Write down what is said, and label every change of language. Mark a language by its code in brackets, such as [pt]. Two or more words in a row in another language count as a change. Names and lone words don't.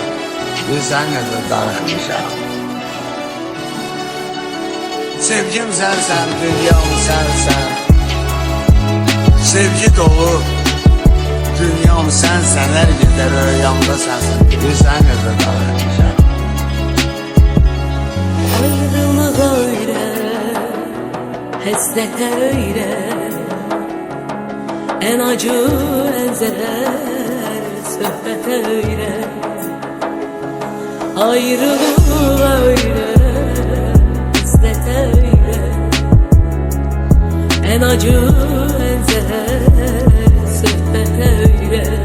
[az] Bilsən necə darıxmışam. Sevgim sənsən, dünyam sənsən. Sevgi dolu dünyam sənsən, hər gecə rüyamda sənsən. Bilsən necə darıxmışam. [tr] Ayrılık öyle, Hasrete öyle, en acı en zehir sohbete öyle, ayrılığa öyle, hasrete öyle, en acı en zehir sohbete öyle,